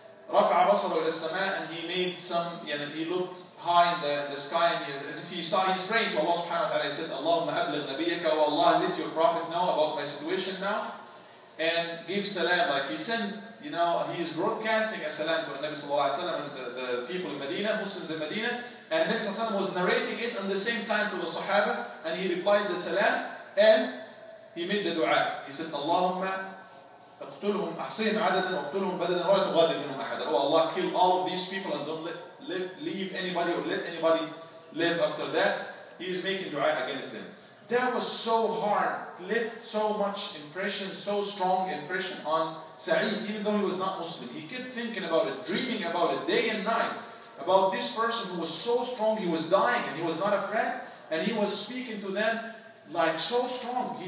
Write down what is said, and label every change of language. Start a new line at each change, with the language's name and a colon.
Arabic: رفع بصره إلى السماء,
English: and he made some, he looked high in the sky, and as if he's praying to Allah subhanahu wa ta'ala. He said,
Arabic: Allahumma abligh nabiyyaka,
English: wa Allah, let your prophet know about my situation now, and give salam, like he sent, you know, he is broadcasting a salam to the Nabi sallallahu alayhi wa sallam, and the people in Medina, Muslims in Medina, and the Nabi sallallahu alayhi wa sallam was narrating it at the same time to the Sahaba, and he replied the salam, and he made the dua. He said,
Arabic: Allahumma اقتلهم أحصهم عددا واقتلهم بددا ولا تغادر منهم أحدا.
English: Oh Allah, kill all of these people and don't leave anybody or let anybody live after that. He is making dua against them. That was so hard, left so much impression, so strong impression on Saeed, even though he was not Muslim. He kept thinking about it, dreaming about it day and night, about this person who was so strong, he was dying and he was not afraid, and he was speaking to them like so strong.